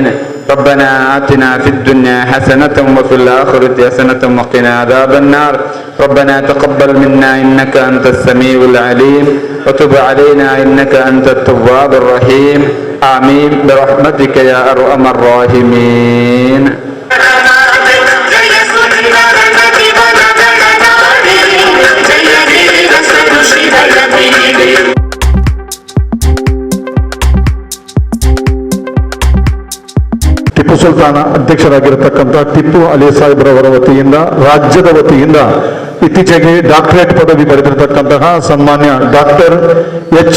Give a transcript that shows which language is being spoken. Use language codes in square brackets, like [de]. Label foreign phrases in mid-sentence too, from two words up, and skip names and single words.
[ar] ربنا آتنا في الدنيا حسنة وفي الآخرة حسنة وقنا عذاب النار. ربنا تقبل منا إنك أنت السميع العليم وتب علينا إنك أنت التواب الرحيم. آمين برحمتك يا أرحم الراحمين. [kn] ಟಿಪ್ಪು ಸುಲ್ತಾನ ಅಧ್ಯಕ್ಷರಾಗಿರತಕ್ಕಂಥ ಟಿಪ್ಪು ಅಲಿ ಸಾಹೇಬ್ರವರ ವತಿಯಿಂದ, ರಾಜ್ಯದ ವತಿಯಿಂದ ಇತ್ತೀಚೆಗೆ ಡಾಕ್ಟರೇಟ್ ಪದವಿ ಪಡೆದಿರತಕ್ಕಂತಹ ಸನ್ಮಾನ್ಯ ಡಾಕ್ಟರ್ H.